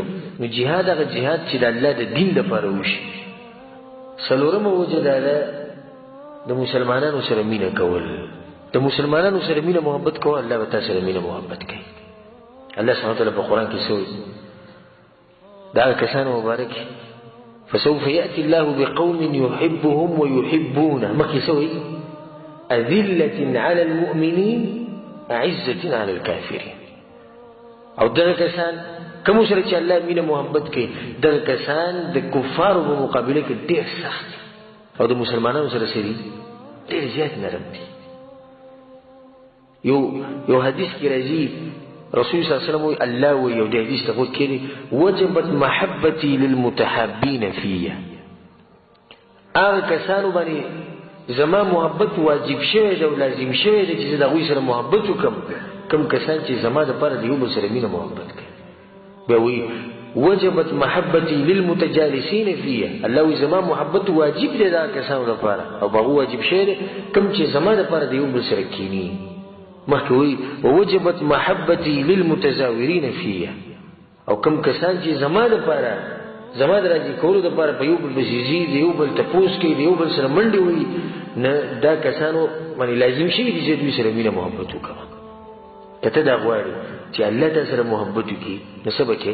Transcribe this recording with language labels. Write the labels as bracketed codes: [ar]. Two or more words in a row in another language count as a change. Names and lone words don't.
[ps] نو جهاد هغه جهاد چې د الله د دین دپاره وشي. څلورمه وجه دا ده د مسلمانانو سره مینه کول. د مسلمانانو سره مینه محبت کول، الله به تا سره مینه محبت کوي. الله [ar] سبحانه وتعالی [ps] په قرآن کې سوی دا کسانو مبارک [ar] فسوف يأتي الله بقوم يحبهم ويحبونه، [ps] مخکې سوی [ar] أذلة على المؤمنين أعزة على الكافرين. [ps] او دغه کسان کوم سره چې الله مینه محبت کوي، دغه کسان د کفارو په مقابله کې ډېر سخت او د مسلمانانو سره سری ډېر زیات نرم دي. یو حدیث کې راځي رسول [ar] صلی الله علیه وسلم [ps] وی الله وی یو د حدیث ته وګورئ کړي [ar] وجبت محبتي للمتحابين فيه، [ps] هغه کسانو باندې زما محبت واجب شوی دی او لازم شوی دی چې د هغوی سره محبت وکړم، کوم کسان چې زما دپاره د یو بل سره مینه محبت کوي. بیا وی [ar] وجبت محبتي للمتجالسين فيه، [ps] الله وی زما محبت واجب دی دا کسانو لپاره او هغه واجب شوی دی کوم چې زما دپاره د یو بل سره کینی. مخکې وی [ar] ووجبت محبتي للمتزاورين فيه، [ps] او کوم کسان چې زما دپاره زما د راضي کولو دپاره په یو بل پسې ځي، د یو بل تپوس کوي، د یو بل سره منډې وهي، نه دا کسانو باندې لازم شوي دي چې دوی سره مینه محبت وکړه. که ته دا غواړې چې الله تا سره محبت وکړي، نو څه به کوې؟